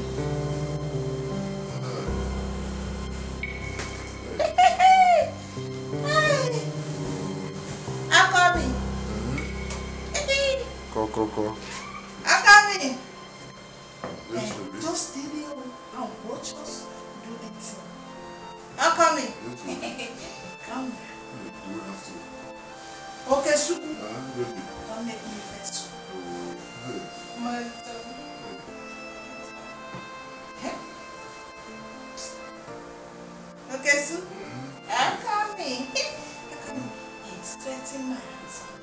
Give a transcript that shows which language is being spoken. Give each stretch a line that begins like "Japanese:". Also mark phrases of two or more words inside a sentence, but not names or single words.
English: After me. Go. After me. Yes, baby. Just stay there and watch us do it. After me. Yes, baby. Come here. You will have to. Okay, Suku. Baby. Don't make me vex. Hey. Okay, Suku. I'm coming. Straighten my hands.